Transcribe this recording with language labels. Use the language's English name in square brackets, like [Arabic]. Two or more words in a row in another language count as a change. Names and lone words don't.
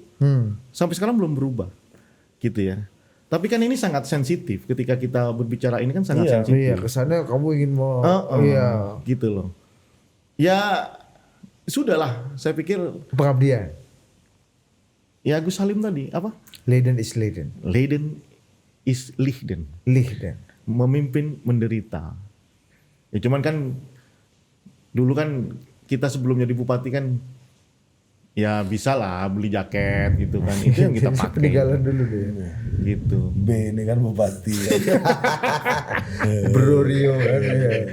[Indonesian] Sampai sekarang belum berubah. Gitu ya. Tapi kan ini sangat sensitif ketika kita berbicara ini kan sangat sensitif. Iya, kesannya kamu ingin mau iya, Gitu loh. Ya sudahlah, saya pikir pengabdian. ya Gus Salim tadi apa? [Dutch] Leiden is Leiden. Leiden is Lichten. Lichten. [Indonesian] Memimpin menderita. Ya cuman kan dulu kan kita sebelum jadi bupati kan ya bisa lah beli jaket gitu kan. Itu yang kita pakai. Peninggalan dulu deh. Gitu. B ini kan bupati. Bro Rio kan. Iya.